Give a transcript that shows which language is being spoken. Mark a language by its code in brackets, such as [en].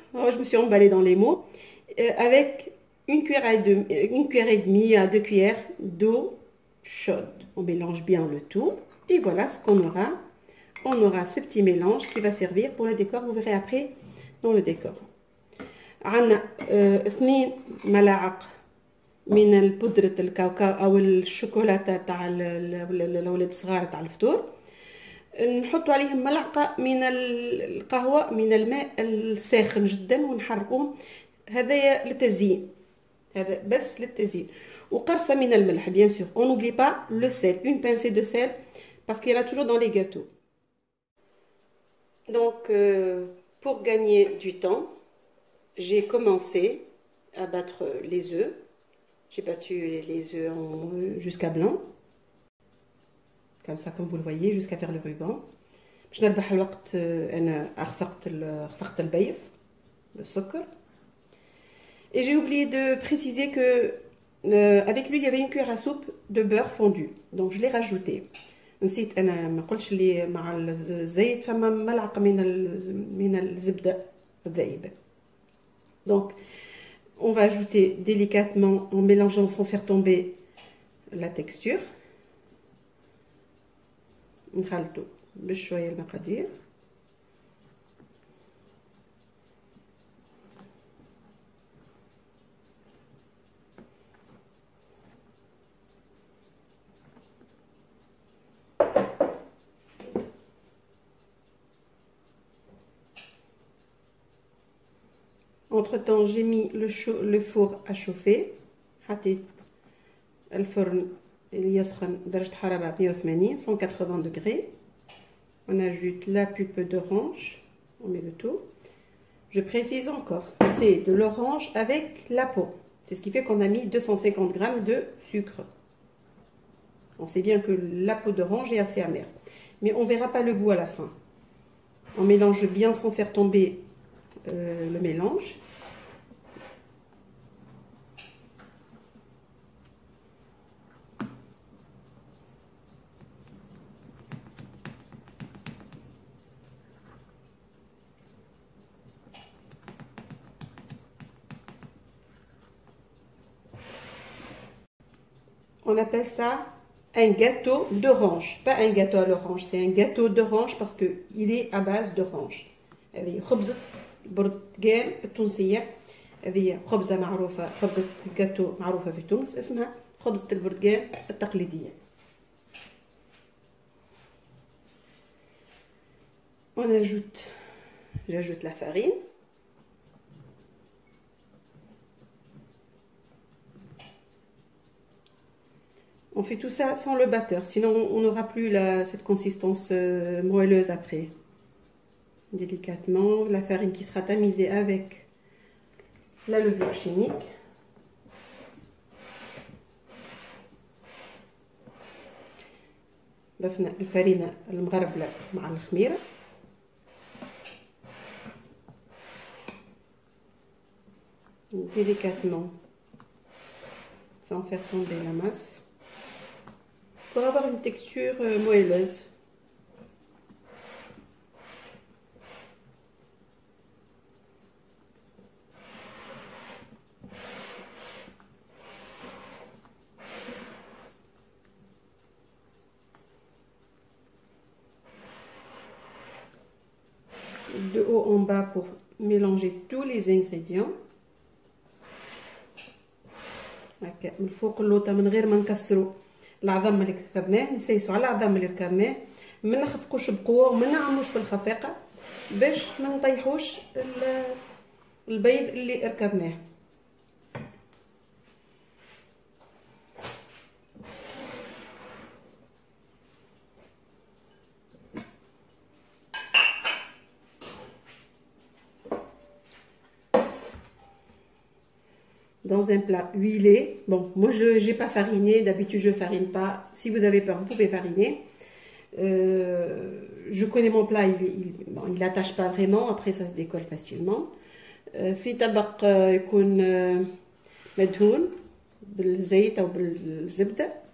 [fr] Oh, je me suis emballée dans les mots. Avec une cuillère et demie à 2 cuillères d'eau chaude. On mélange bien le tout et voilà ce qu'on aura on aura ce petit mélange qui va servir pour le décor. Vous verrez après dans le décor. [ar] عندنا 2 ملاعق من البودرة الكاوكاو او الشوكولاته تاع الاولاد الصغار تاع الفطور. نحط عليهم ملعقه من القهوه من الماء الساخن جدا ونحركوهم. هذايا للتزيين، هذا بس للتزيين. وقرصه من الملح [fr] bien sûr. On n'oublie pas le sel, une pincée de sel parce qu'il y en a toujours dans les gâteaux. Donc pour gagner du temps, j'ai commencé à battre les œufs. J'ai battu les œufs jusqu'à blanc. Comme ça, comme vous le voyez, jusqu'à faire le ruban. [ar] باش نربح الوقت انا خفقت البيض بالسكر. [fr] Et j'ai oublié de préciser que avec lui il y avait une cuillère à soupe de beurre fondu. Donc je l'ai rajouté. [ar] نسيت انا ما قلتش لي مع الزيت فما ملعقه من الزبده الذائبه. [fr] Donc on va ajouter délicatement en mélangeant sans faire tomber la texture. [ar] نخلطو بشويه المقادير. [fr] Entre temps, j'ai mis le four à chauffer. [ar] حطيت الفرن اللي يسخن درجة حرارة 180 180 degrés. [fr] On ajoute la pulpe d'orange, on met le tout. Je précise encore, c'est de l'orange avec la peau. C'est ce qui fait qu'on a mis 250 g de sucre. On sait bien que la peau d'orange est assez amère, mais on verra pas le goût à la fin. On mélange bien sans faire tomber le mélange. On appelle ça un gâteau d'orange, pas un gâteau à l'orange, c'est un gâteau d'orange parce qu'il est à base d'orange. [ar] هذه خبزة برتقال التونسية، هذه خبزة معروفة، خبزة جاتو معروفة في تونس اسمها خبزة البرتقال التقليدية. [fr] J'ajoute la farine. On fait tout ça sans le batteur, sinon on n'aura plus cette consistance moelleuse après. Délicatement, la farine qui sera tamisée avec la levure chimique. [ar] ضفنا الفرينة المغربلة مع الخميرة. [fr] Délicatement, sans faire tomber la masse, pour avoir une texture moelleuse. De haut en bas pour mélanger tous les ingrédients. [ar] هكا من الفوق اللوطه من غير ما نكسروا العظم اللي ركبناه، نسيسوا على العظم اللي ركبناه، ما نخفقوش بقوه وما نعملوش بالخفاقه باش ما نطيحوش البيض اللي ركبناه. [fr] Dans un plat huilé. Bon, moi je n'ai pas fariné, d'habitude je farine pas. Si vous avez peur, vous pouvez fariner. Je connais mon plat, il n'attache pas vraiment, après ça se décolle facilement. [ar] في طبق يكون مدهون بالزيت أو بالزبدة.